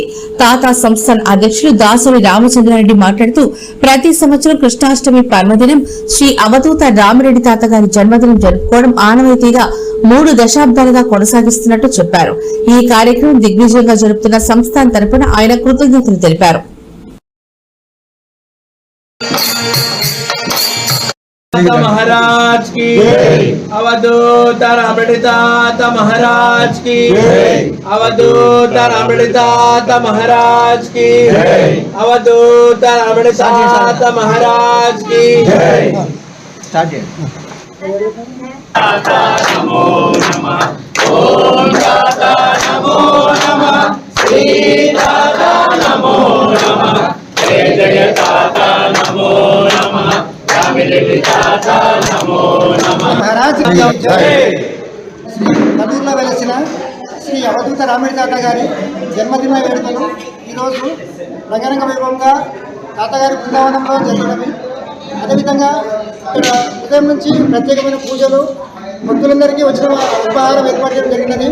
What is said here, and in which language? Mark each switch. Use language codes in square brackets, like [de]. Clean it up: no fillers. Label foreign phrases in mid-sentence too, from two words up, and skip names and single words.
[te] తాత సంస్థాన్ అధ్యక్షులు దాసరి రామచంద్రారెడ్డి మాట్లాడుతూ ప్రతి సంవత్సరం కృష్ణాష్టమి పర్వదినం శ్రీ అవధూత రామిరెడ్డి తాత గారి జన్మదినం జరుపుకోవడం ఆనవాయితీగా 3 దశాబ్దాలుగా కొనసాగిస్తున్నట్టు చెప్పారు. ఈ కార్యక్రమం దిగ్విజయంగా జరుపుతున్న సంస్థాన్ తరపున ఆయన కృతజ్ఞతలు తెలిపారు. [hi] महाराज की अवधूत रामिरेड्डी ताता महाराज की अवधूत रामिरेड्डी ताता महाराज की अवधूत रामिरेड्डी ताता महाराज की [sa] नमो नमः ओम ताता नमो नमः श्री ताता नमो नमः जय जय ताता नमो नमः [te] महाराज కల్లూరులో వెలసిన శ్రీ అవధూత రామిరెడ్డి తాత గారి జన్మదిన వేడుకలు ఈరోజు రంగరంగ వైభవంగా తాతగారి బృందావనంలో జరిగినవి. అదేవిధంగా ఇక్కడ ఉదయం నుంచి ప్రత్యేకమైన పూజలు, భక్తులందరికీ వచ్చిన ఉపహారం ఏర్పాటు చేయడం జరిగినది.